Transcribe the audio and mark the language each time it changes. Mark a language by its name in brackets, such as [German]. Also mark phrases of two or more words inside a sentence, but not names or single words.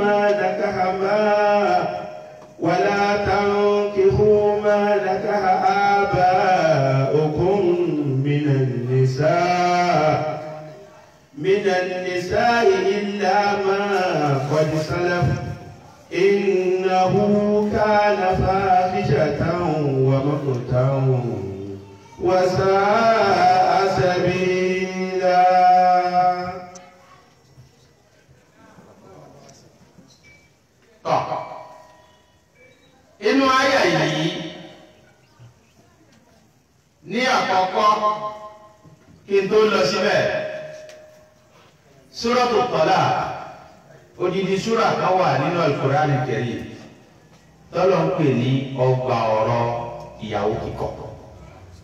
[Arabic] ما نكح آباؤكم من النساء إلا ما قد سلف إنه كان فاحشة ومقتا وساء سبيلا. [Yoruba] Inú àyà yìí ní àkọ́kọ́ kí n tó lọ síbẹ̀ Suratul Talaq odidi súrà kan wà nínú Al-Qur'an Al-Karim tọ́lọ̀ ń pè ní ọgbà ọ̀rọ̀ ìyàwó kíkọ̀